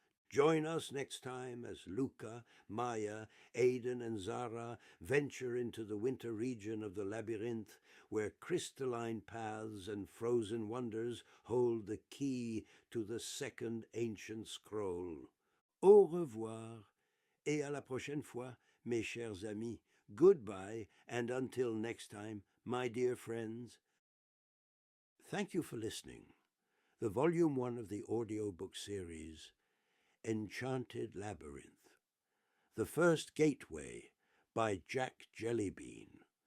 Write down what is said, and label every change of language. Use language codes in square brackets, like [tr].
[en] Join us next time as Luca, Maya, Aiden, and Zara venture into the winter region of the labyrinth, where crystalline paths and frozen wonders hold the key to the second ancient scroll. [fr] Au revoir, et à la prochaine fois, mes chers amis. [en] Goodbye, and until next time, my dear friends. Thank you for listening. The Volume 1 of the audiobook series, Enchanted Labyrinth, The First Gateway by Jack Jellybean.